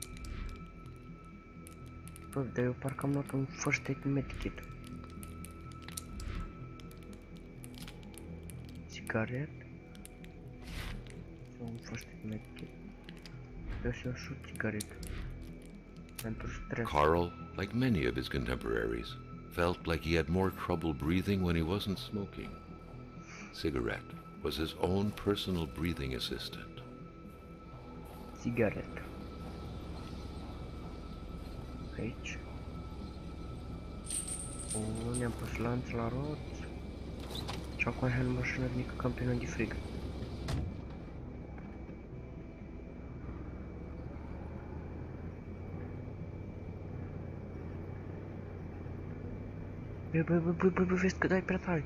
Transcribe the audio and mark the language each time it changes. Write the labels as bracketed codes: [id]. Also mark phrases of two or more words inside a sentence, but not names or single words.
[ro] Bă, dar eu parcă am luat un [en] first aid medkit. [ro] Țigaret. Sau un [en] first aid medkit. [ro] Eu să iau și o țigaretă. Pentru stres. [en] Carl, like many of his contemporaries, felt like he had more trouble breathing when he wasn't smoking. Cigarette was his own personal breathing assistant. [ro] Țigaretă. Aici. Ne-am pus lanț la roți. Și acum hai în mașină mică campionă de frig. Băi, vezi că dai prea tare.